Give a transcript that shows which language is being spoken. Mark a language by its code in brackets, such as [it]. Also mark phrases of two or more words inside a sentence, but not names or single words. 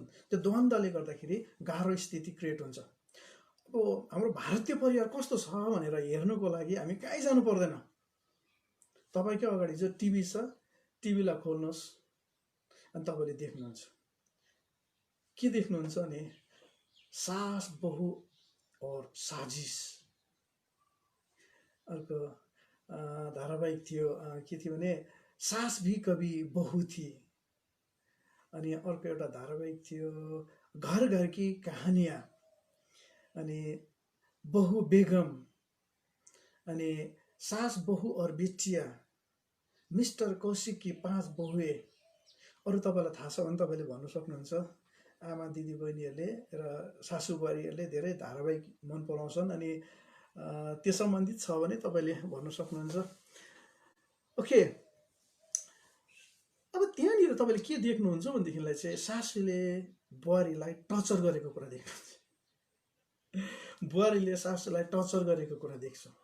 [ne] त्यो द्वन्द्वले गर्दाखेरि गाह्रो स्थिति क्रिएट हुन्छ। अब हाम्रो भारतीय परिवार कस्तो छ भनेर हेर्नुको लागि हामी कहीँ जानु पर्दैन। तपाईँकै अगाडि जो टिभी छ, टिभीलाई खोल्नुहोस् अनि तपाईँले देख्नुहुन्छ। के देख्नुहुन्छ भने सास बहू और साजिश। अर्को धारावाहिक थियो, के थियो भने सास भी कभी बहू थी। अनि अर्को एउटा धारावाहिक थियो घर घर की कहानियाँ, अनि बहू बेगम, अनि सास बहू और बेटिया, मिस्टर कौशिक की 5 बहुए। अरू तपाईँलाई थाहा छ भने तपाईँले भन्नु सक्नुहुन्छ। आमा दिदी बहिनीहरूले र सासू बुहारीहरूले धेरै धारावाहिक मन पराउँछन्, अनि त्यो सम्बन्धित छ भने तपाईँले भन्नु सक्नुहुन्छ। ओके, अब त्यहाँनिर तपाईँले के देख्नुहुन्छ भनेदेखिलाई चाहिँ सासूले बुहारीलाई टर्चर गरेको कुरा देख्छ, बुहारीले सासूलाई टर्चर गरेको कुरा देख्छ।